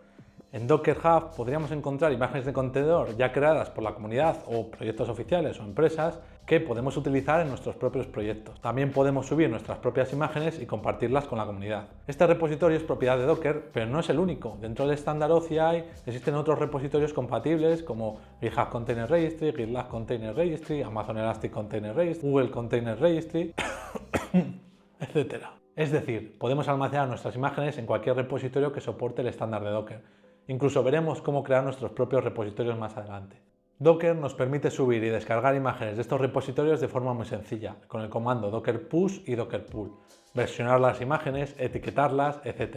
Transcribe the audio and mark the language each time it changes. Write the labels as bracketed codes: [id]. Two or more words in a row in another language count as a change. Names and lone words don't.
[es] En Docker Hub podríamos encontrar imágenes de contenedor ya creadas por la comunidad o proyectos oficiales o empresas que podemos utilizar en nuestros propios proyectos. También podemos subir nuestras propias imágenes y compartirlas con la comunidad. Este repositorio es propiedad de Docker, pero no es el único. Dentro del estándar OCI existen otros repositorios compatibles como GitHub Container Registry, GitLab Container Registry, Amazon Elastic Container Registry, Google Container Registry, etc. Es decir, podemos almacenar nuestras imágenes en cualquier repositorio que soporte el estándar de Docker. Incluso veremos cómo crear nuestros propios repositorios más adelante. Docker nos permite subir y descargar imágenes de estos repositorios de forma muy sencilla, con el comando docker push y docker pull, versionar las imágenes, etiquetarlas, etc.